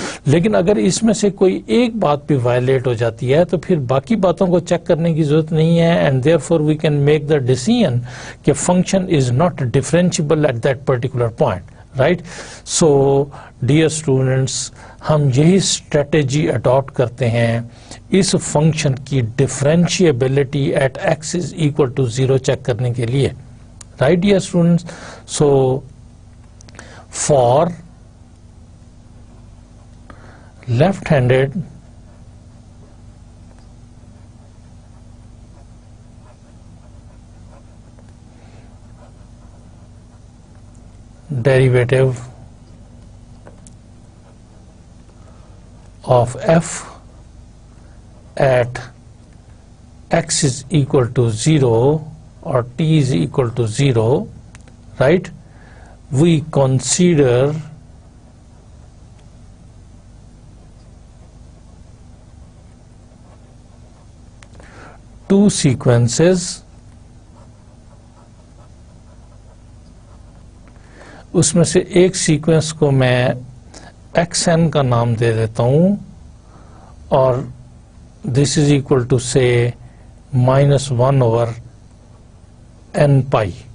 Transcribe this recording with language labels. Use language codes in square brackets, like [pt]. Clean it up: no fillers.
[ur] لیکن اگر اس میں سے کوئی ایک بات بھی وائلیٹ ہو جاتی ہے تو پھر باقی باتوں کو چیک کرنے کی ضرورت نہیں ہے, [en] And therefore we can make the decision کہ function is not differentiable at that particular point. [ur] Right. So dear students, ہم یہی اسٹریٹجی اڈاپٹ کرتے ہیں اس فنکشن کی differentiability [en] at x is equal to 0 [ur] check کرنے کے لیے. [en] Right dear students, so for left handed derivative of f at x is equal to 0 or t is equal to 0, right, we consider two sequences. [ur] اس میں سے ایک sequence کو میں x N کا نام دے دیتا ہوں اور [en] this is equal to [ur] سے -1/n پائی.